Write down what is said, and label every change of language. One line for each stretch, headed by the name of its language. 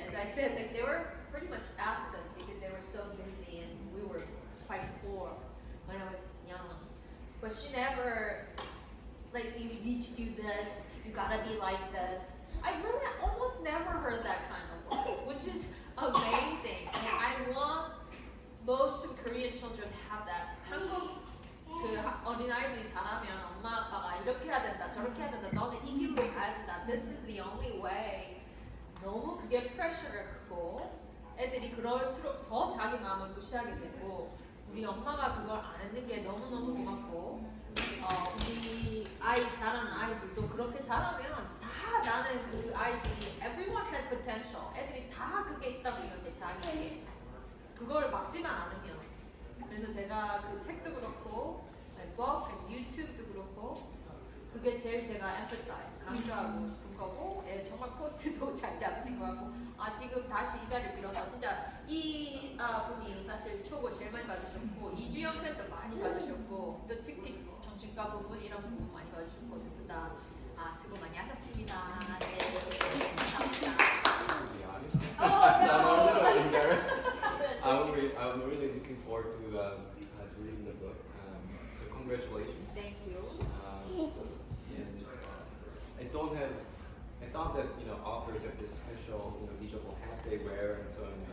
English: As I said, like they were pretty much absent because they were so busy, and we were quite poor when I was young. But she never, like, you need to do this, you gotta be like this. I really almost never heard that kind of word, which is amazing. And I want most of Korean children to have that.
Korean: 한국 그 어린아이들이 자라면 엄마 아빠가 이렇게 해야 된다, 저렇게 해야 된다, 너는 이 길로 가야 된다.
English: This is the only way.
Korean: 너무 그게 프레셔가 크고 애들이 그럴수록 더 자기 마음을 무시하게 되고 우리 엄마가 그걸 안 했는 게 너무너무 고맙고 우리 아이 자라는 아이들도 그렇게 자라면 다 나는 그 아이들이
English: everyone has potential.
Korean: 애들이 다 그게 있다고 생각해 자기에게. 그걸 막지만 않으면. 그래서 제가 그 책도 그렇고 blog, 유튜브도 그렇고 그게 제일 제가 emphasize, 강조하고 싶은 거고 정말 포인트도 잘 잡으신 것 같고 지금 다시 이 자리 빌어서 진짜 이 분이 사실 초고 제일 많이 봐주셨고 이주영 쌤도 많이 봐주셨고 또 특히 정신과 부분 이런 부분 많이 봐주셨고 두 분 다 수고 많이 하셨습니다. 네, 감사합니다.
English: To be honest, so I'm a little embarrassed. I'm really looking forward to reading the book. So congratulations. Thank you. And I thought that authors have this special visible hat they wear and so on.